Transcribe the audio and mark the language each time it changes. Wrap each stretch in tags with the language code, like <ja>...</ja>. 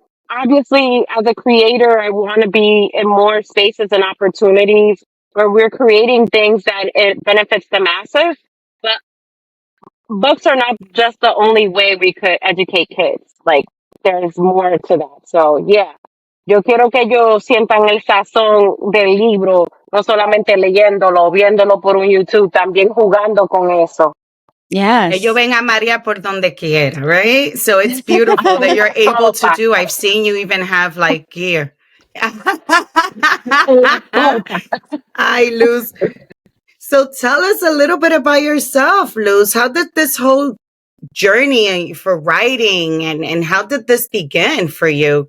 <en>Obviously, as a creator, I want to be in more spaces and opportunities where we're creating things that it benefits the masses. But books are not just the only way we could educate kids. Like, there's more to that. So, yeah.</en> <es>Yo quiero que ellos sientan el sazón del libro, no solamente leyéndolo, viéndolo por un YouTube, también jugando con eso.</es> <en>Yes.</en> <es>Ellos ven a Maria por donde quiera, right?</es> <en>So it's beautiful that you're able to do. I've seen you even have like gear. Hi, Luz. So tell us a little bit about yourself, Luz. How did this whole journey for writing and how did this begin for you?</en>